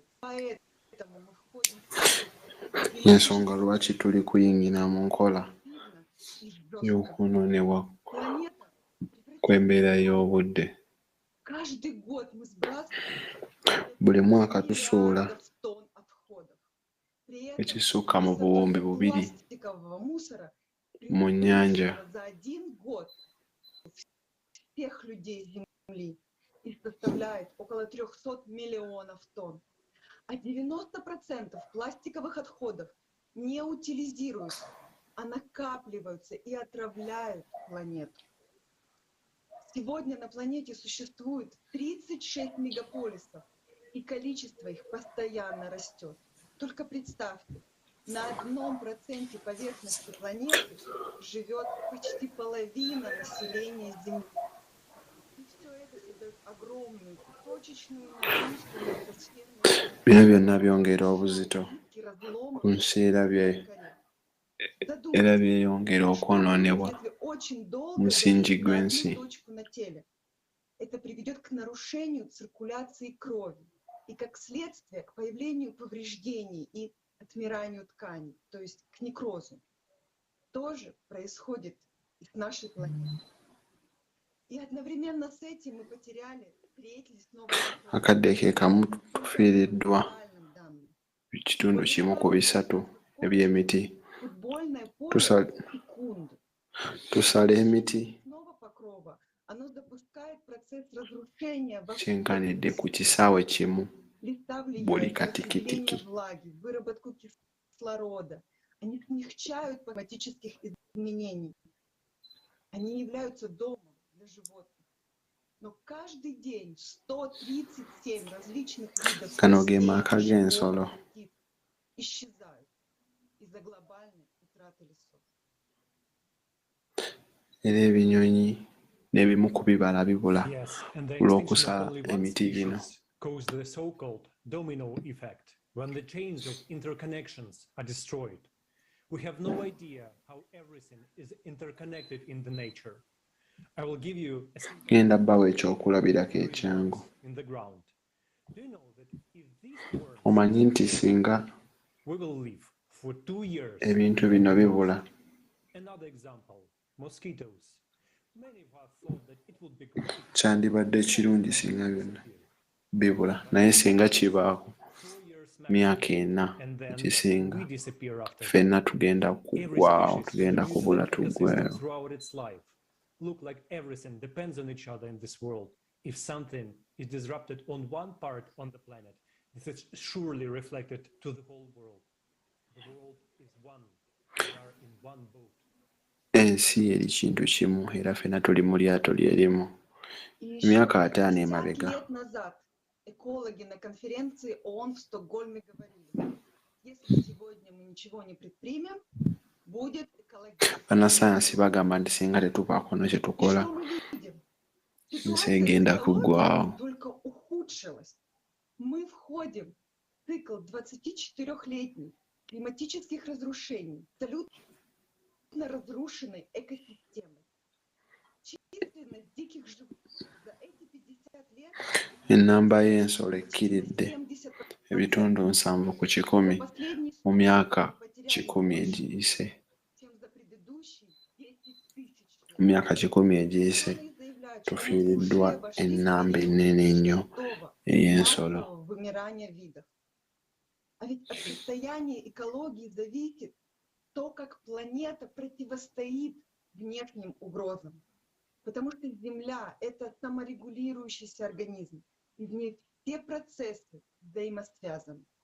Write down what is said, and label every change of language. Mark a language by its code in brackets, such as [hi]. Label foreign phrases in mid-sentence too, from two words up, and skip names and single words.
[ru] Поэтому мы входим в [lg] Y'ensonga lwaki tuli kuyingira mu nkola y'okwonoonebwa kw'embeera y'obudde. [ru] каждый год мы сбрасываем [lg] Buli mwaka tusuula ekisukka mu buwumbi 2 [ru] пластикового мусора [lg] mu nnyanja. [ru] за один год всех людей Земли и составляет около 300 миллионов тонн. А 90% пластиковых отходов не утилизируются, а накапливаются и отравляют планету. Сегодня на планете существует 36 мегаполисов, и количество их постоянно растет. Только представьте, на 1% поверхности планеты живет почти половина населения Земли. И все это создает огромную точечную нагрузку на экосферу. [lg] Bino byonna byongera obuzito ku nsi era byeyongera okwonoonebwa musingi gw'ensi. [ru] Это приведет к нарушению циркуляции крови и, как следствие, к появлению повреждений и отмиранию тканей, то есть к некрозу. Тоже происходит и с нашей планетой. И одновременно с этим мы потеряли треть лесного [lg] Akadde ke kamu tufiiriddwa ekitundu kimu ku 3 eby'emiti. Tusala emiti kyenkanidde ku kisaawe kimu buli katikitiki. [ru] выработку кислорода. Они смягчают климатических изменений. Они являются домом для животных. Но каждый день 137 различных видов [lg] Kano ge maka g'ensolo. [ru] исчезают из-за глобальной утраты лесов. [lg] Era ebinyonyi n'ebimu ku bibala bibula olw'okusala emiti gino. [en] Cause the so-called domino effect. when the chains of interconnections are destroyed. We have no idea how everything is interconnected in the nature. I will give you a [lg] genda bawa ekyokulabirako ekyangu. [en] in the ground. Do you know that if these worms [lg] Omanyi nti singa [en] we will live for 2 years. [lg] ebintu bino bibula, [en] Another example, mosquitoes. Many of us thought that it would be great. [lg] kyandibadde kirungi singa byonna bibula, naye singa kibaako myaka 4 ekisinga, ffenna tugenda kuggwaawo, tugenda kubula tuggweewo. [en] Throughout its life, look like everything depends on each other in this world. If something is disrupted on one part on the planet, this is surely reflected to the whole world. The world is one. We are in one boat. [lg] Ensi eri kintu kimu era ffenna tuli mu lyato lyerimu. Emyaka 5 emabega [ru] экологи на конференции ООН в Стокгольме говорили, если сегодня мы ничего не предпримем, будет экологический. [lg] bannasayansi bagamba nti singa tetubaako kye tukola, ensi egenda kuggwaawo. [ru] Только ухудшилась. Мы входим в цикл 24-летний климатических разрушений, абсолютно разрушенной экосистемы. Численность диких животных за эти 50 лет [lg] Ennamba y'ensolo ekkiridde ebitundu 7 ku 10 mu myaka 10 egiyise. Mu myaka 10 egiyise tufiiriddwa ennamba ennene ennyo ey'ensolo. [ru] вымирания видов. А ведь от состояния экологии зависит то, как планета противостоит внешним угрозам. Потому что Земля – это саморегулирующийся организм, и в ней все процессы взаимосвязаны.